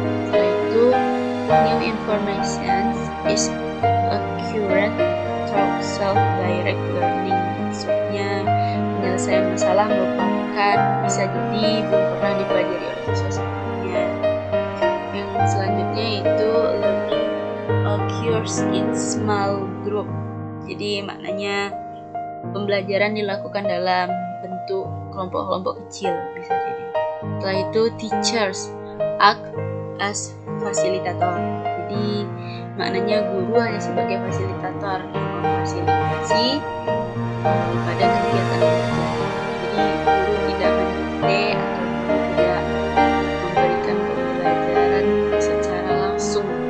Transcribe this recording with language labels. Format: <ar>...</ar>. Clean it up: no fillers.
<id>Setelah itu</id> <en>new information is accurate through self-direct learning.</en> <id>Maksudnya penyelesaian masalah merupakan bisa jadi belum pernah dipelajari oleh siswa sebelumnya. Yang selanjutnya itu</id> <en>learning occurs in small group.</en> <id>Jadi maknanya pembelajaran dilakukan dalam bentuk kelompok-kelompok kecil, bisa jadi. Setelah itu</id> <en>teachers act as facilitator.</en> <id>Jadi maknanya guru hanya sebagai fasilitator yang memfasilitasi pada kegiatan belajar. Jadi guru tidak mendikte atau guru tidak memberikan pembelajaran secara langsung.</id>